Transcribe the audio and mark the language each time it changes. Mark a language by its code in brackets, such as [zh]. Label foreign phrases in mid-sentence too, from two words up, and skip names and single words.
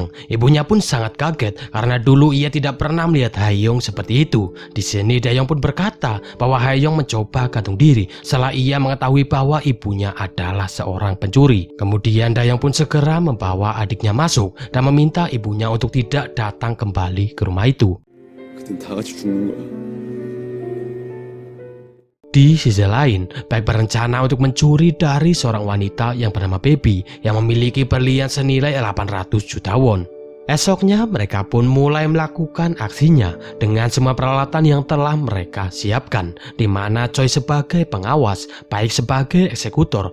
[id] Ibunya pun sangat kaget karena dulu ia tidak pernah melihat Heon seperti itu. Di sini Dayong pun berkata bahwa Heon mencoba gantung diri setelah ia mengetahui bahwa ibunya adalah seorang seorang pencuri. Kemudian Dayong pun segera membawa adiknya masuk dan meminta ibunya untuk tidak datang kembali ke rumah itu. [ko] 그땐 다 같이 죽는 거야. [id] Di sisi lain, Baik berencana untuk mencuri dari seorang wanita yang bernama Baby yang memiliki berlian senilai 800 juta won. Esoknya mereka pun mulai melakukan aksinya dengan semua peralatan yang telah mereka siapkan, di mana Choi sebagai pengawas, Baik sebagai eksekutor.